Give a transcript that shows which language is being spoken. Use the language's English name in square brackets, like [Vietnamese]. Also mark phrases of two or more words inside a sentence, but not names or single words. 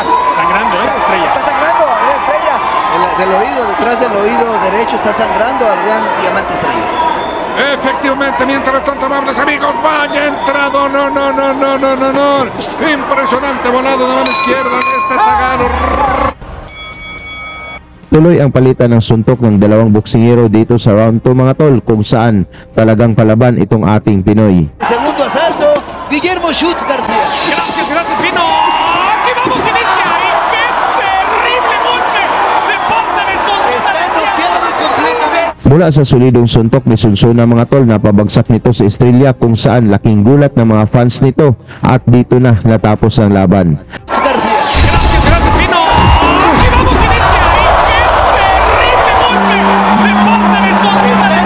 [Spanish] Sangrando, Estrella. Está sangrando, Adrián Estrella. Del oído, detrás del oído derecho está sangrando Adrián Diamante Estrella. Efectivamente, mientras tanto, amables amigos, vaya entrado, no. Impresionante volado de mano izquierda de este tagalo. [Filipino] Tuloy ang palitan ng suntok ng dalawang boksingero dito sa round 2 mga tol, kung saan talagang palaban itong ating Pinoy. [Spanish] Segundo asalto, Guillermo Schutz García. Gracias, Pino. Aquí vamos, inicia. Y qué terrible golpe de parte de Sonsona. Está golpeado completamente. [Filipino] Mula sa solidong suntok ni Sonsona mga tol, napabagsak nito si Estrella, kung saan laking gulat ng mga fans nito, at dito na natapos ang laban. [Spanish] García. Gracias, Pino. Aquí vamos, inicia. Y qué terrible golpe de parte de Sonsona.